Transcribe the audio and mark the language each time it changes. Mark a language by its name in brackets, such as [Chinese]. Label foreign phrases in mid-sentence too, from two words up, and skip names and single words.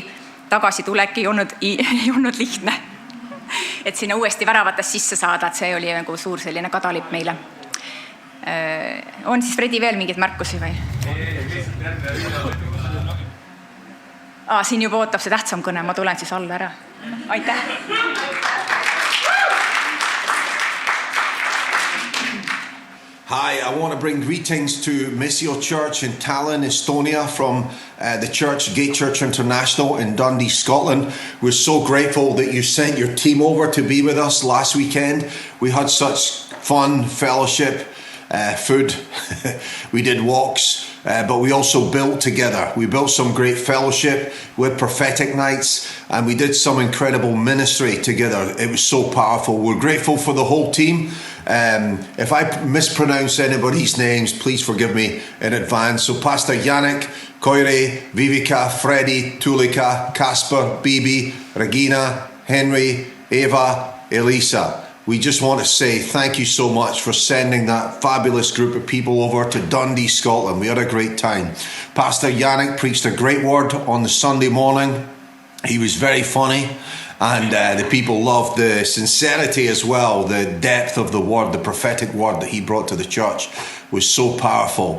[Estonian] Tagasi tulek ei olnud lihtne. Et sinna uuesti väravatest sisse saada, et see oli nagu suur selline kadalipp meile. On siis Fredi veel mingeid märkusi või? Siin juba ootab see tähtsam kõne, ma tulen siis alla ära. Aitäh! [English] Hi, I want to bring greetings to Missio Church in Tallinn, Estonia from the church, Gate Church International in Dundee, Scotland. We're so grateful that you sent your team over to be with us last weekend. We had such fun, fellowship, food. We did walks, but we also built together. We built some great fellowship with prophetic nights, and we did some incredible ministry together. It was so powerful. We're grateful for the whole team. If I mispronounce anybody's names, please forgive me in advance. So Pastor Yannick, Koire, Vivika, Freddy, Tulika, Kasper, Bibi, Regina, Henry, Eva, Elisa. We just want to say thank you so much for sending that fabulous group of people over to Dundee, Scotland. We had a great time. Pastor Yannick preached a great word on the Sunday morning. He was very funny. And the people loved the sincerity as well, the depth of the word, the prophetic word that he brought to the church was so powerful.